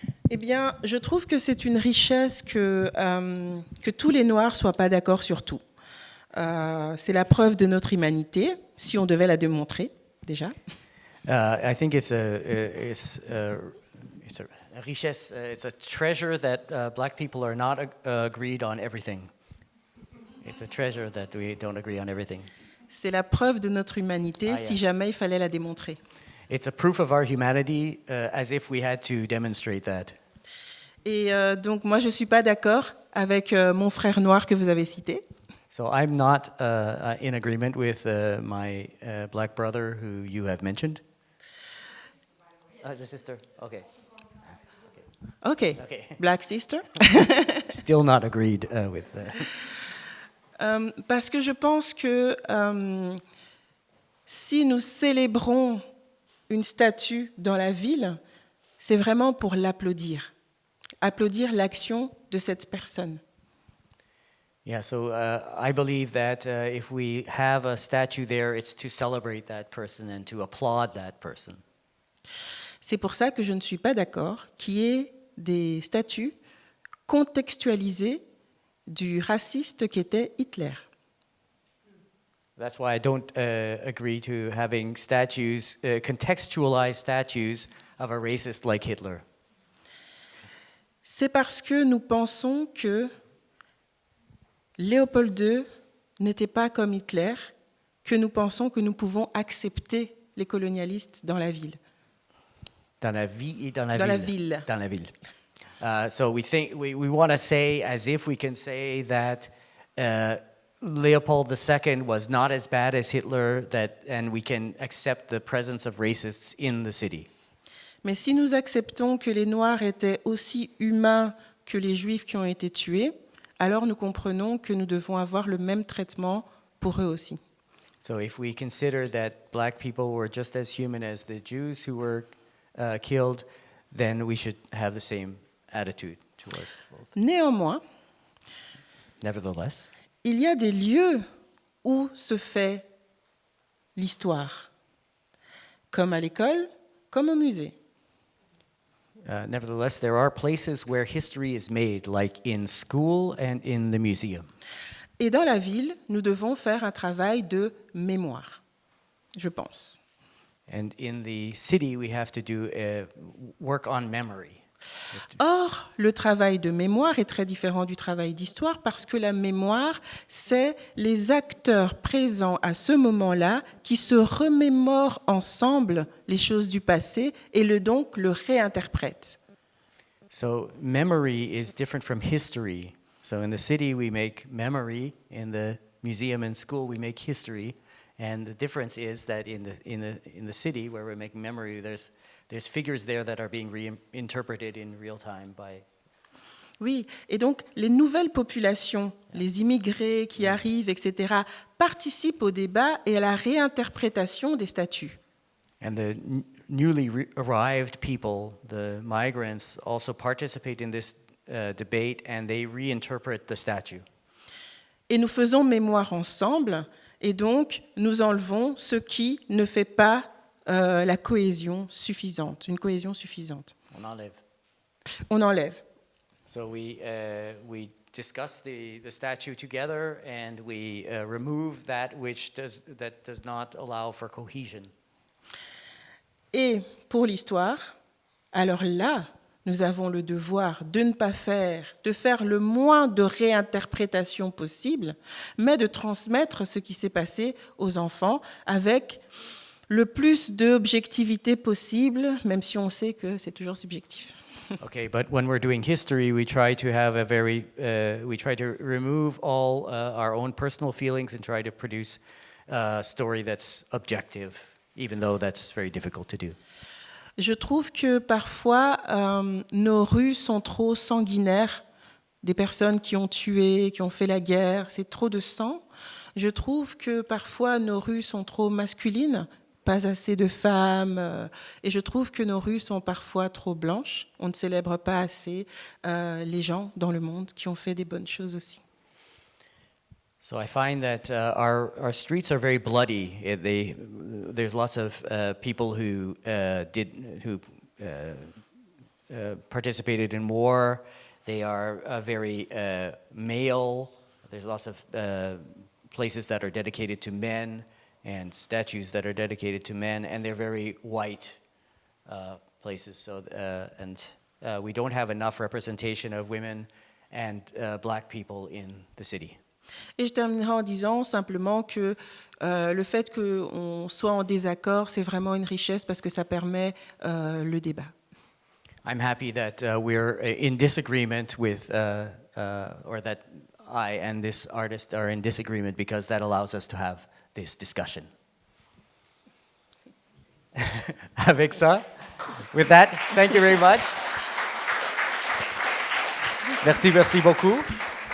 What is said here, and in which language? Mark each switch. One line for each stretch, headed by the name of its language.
French: Eh bien, je trouve que c'est une richesse que tous les Noirs ne soient pas d'accord sur tout. C'est la preuve de notre humanité, si on devait la démontrer, déjà.
English: I think it's a richesse, it's a treasure that black people are not agreed on everything. It's a treasure that we don't agree on everything.
French: C'est la preuve de notre humanité, si jamais il fallait la démontrer.
English: It's a proof of our humanity, as if we had to demonstrate that.
French: Et donc, moi, je ne suis pas d'accord avec mon frère noir que vous avez cité.
English: So I'm not in agreement with my black brother who you have mentioned. The sister, okay. OK, Black Sister. Still not agreed with
French: Parce que je pense que si nous célébrons une statue dans la ville, c'est vraiment pour l'applaudir. Applaudir l'action de cette personne.
English: Yeah, so I believe that if we have a statue there, it's to celebrate that person and to applaud that person.
French: C'est pour ça que je ne suis pas d'accord qu'il y ait des statues contextualisées du raciste qu'était Hitler.
English: That's why I don't agree to having statues, contextualized statues of a racist like Hitler.
French: C'est parce que nous pensons que Léopold II n'était pas comme Hitler que nous pensons que nous pouvons accepter les colonialistes dans la ville. Dans la vie et dans la Dans ville. la ville. Dans la ville.
English: So we think we want to say as if we can say that Leopold II was not as bad as Hitler, and we can accept the presence of racists in the city.
French: Mais si nous acceptons que les Noirs étaient aussi humains que les Juifs qui ont été tués, alors nous comprenons que nous devons avoir le même traitement pour eux aussi.
English: So if we consider that black people were just as human as the Jews who were killed, then we should have the same attitude towards both.
French: Néanmoins,
English: Nevertheless,
French: il y a des lieux où se fait l'histoire, comme à l'école, comme au musée.
English: nevertheless, there are places where history is made, like in school and in the museum.
French: Et dans la ville, nous devons faire un travail de mémoire, je pense.
English: And in the city, we have to do work on memory.
French: Or, le travail de mémoire est très différent du travail d'histoire parce que la mémoire, c'est les acteurs présents à ce moment-là qui se remémorent ensemble les choses du passé et donc le réinterprètent.
English: So memory is different from history. So in the city, we make memory. In the museum and school, we make history. And the difference is that in the city, where we make memory, there's figures there that are being reinterpreted in real time by.
French: Oui, et donc les nouvelles populations, les immigrés qui arrivent, etc., participent au débat et à la réinterprétation des statuts.
English: And the newly arrived people, the migrants, also participate in this debate, and they reinterpret the statue.
French: Et nous faisons mémoire ensemble, et donc nous enlevons ce qui ne fait pas la cohésion suffisante, une cohésion suffisante. On enlève. On enlève.
English: So we discuss the statue together, and we remove that which does not allow for cohesion.
French: Et pour l'histoire, alors là, nous avons le devoir de faire le moins de réinterprétation possible, mais de transmettre ce qui s'est passé aux enfants avec le plus d'objectivité possible, même si on sait que c'est toujours subjectif.
English: Okay, but when we're doing history, we try to have we try to remove all our own personal feelings and try to produce a story that's objective, even though that's very difficult to do.
French: Je trouve que parfois, nos rues sont trop sanguinaires, des personnes qui ont tué, qui ont fait la guerre, c'est trop de sang. Je trouve que parfois, nos rues sont trop masculines, pas assez de femmes, et je trouve que nos rues sont parfois trop blanches. On ne célèbre pas assez les gens dans le monde qui ont fait des bonnes choses aussi.
English: So I find that our streets are very bloody. There's lots of people who participated in war. They are very male. There's lots of places that are dedicated to men and statues that are dedicated to men, and they're very white places. So we don't have enough representation of women and black people in the city.
French: Et je terminerai en disant simplement que le fait qu'on soit en désaccord, c'est vraiment une richesse parce que ça permet le débat.
English: I'm happy that we're in disagreement with, or that I and this artist are in disagreement, because that allows us to have this discussion.
French: Avec ça,
English: with that, thank you very much.
French: Merci beaucoup.